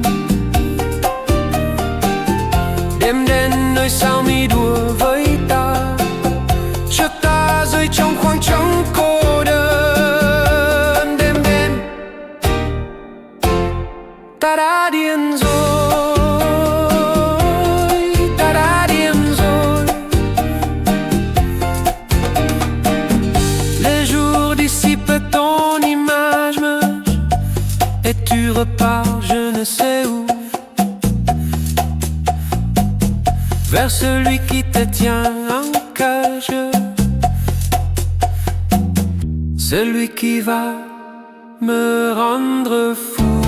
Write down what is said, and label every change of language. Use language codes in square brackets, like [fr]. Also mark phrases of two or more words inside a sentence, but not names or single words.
[vi] Đêm đến nơi sao mi đùa với ta, trước ta rơi trong khoảng trống cô đơn. Đêm đến ta đã điên rồi, ta đã điên rồi. [fr] Les jours dissipent ton image et tu repars je ne sais où, vers celui qui te tient en cage, celui qui va me rendre fou.